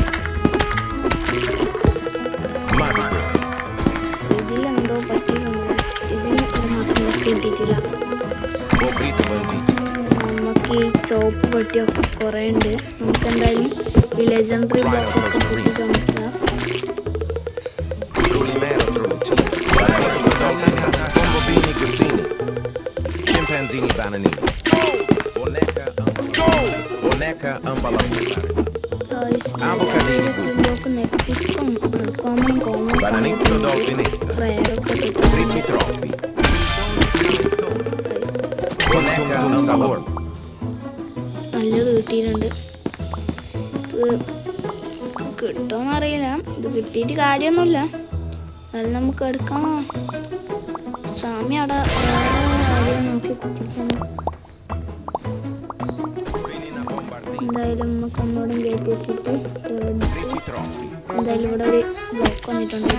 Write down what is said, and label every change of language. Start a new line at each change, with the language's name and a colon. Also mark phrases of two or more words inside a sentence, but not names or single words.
Malayalam: ഇതിലെന്തോ പറ്റിയിട്ടുണ്ട്. ഇതിന് ഒരു മാത്രം ലക്ക് കിട്ടിയിട്ടില്ല. നമുക്ക് ഈ ചോപ്പ് പെട്ടിയൊക്കെ കുറേ ഉണ്ട്. നമുക്ക് എന്തായാലും ഈ ലെജൻഡറി ബ്ലോക്കൊക്കെ പൊട്ടിച്ച് നോക്കുക. Chimpanzini bananini. Boneca ambalambulare. Avocadini common. Bananetto dolfinetta.
Italian: Ritmi troppi.
Malayalam: Boneca sabor. നല്ലത് കിട്ടിയിട്ടുണ്ട്. ഇത് കിട്ടുമെന്നറിയില്ല. ഇത് കിട്ടിയിട്ട് കാര്യമൊന്നുമില്ല. എന്നാലും നമുക്ക് എടുക്കാം. സ്വാമി അവിടെ നോക്കി കുത്തിക്കണം. എന്തായാലും നമുക്ക് ഒന്നുകൂടി കയറ്റി വെച്ചിട്ട് എന്തായാലും ഇവിടെ ഒരു ബ്ലോക്ക് വന്നിട്ടുണ്ട്.